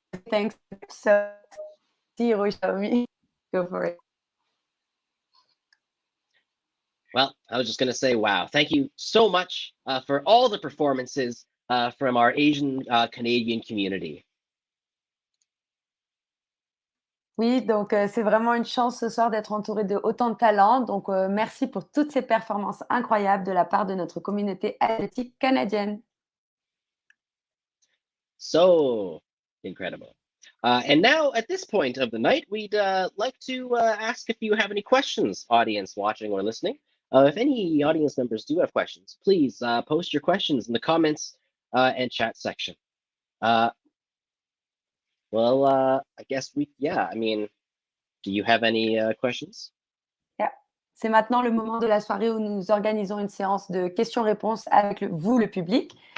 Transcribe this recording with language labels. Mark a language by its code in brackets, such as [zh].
[en] Thanks. So, Hiroshi, go for it. Well, I was just going to say, wow, thank you so much for all the performances from our Asian Canadian community. [fr] Oui, donc c'est vraiment une chance ce soir d'être entouré de autant de talents. Donc merci pour toutes ces performances incroyables de la part de notre communauté athlétique canadienne. [en] So incredible. And now, at this point of the night, we'd like to ask if you have any questions, audience watching or listening. If any audience members do have questions, please post your questions in the comments and chat section. I guess do you have any questions? Yeah. [fr] C'est maintenant le moment de la soirée où nous organisons une séance de questions-réponses avec vous, le public.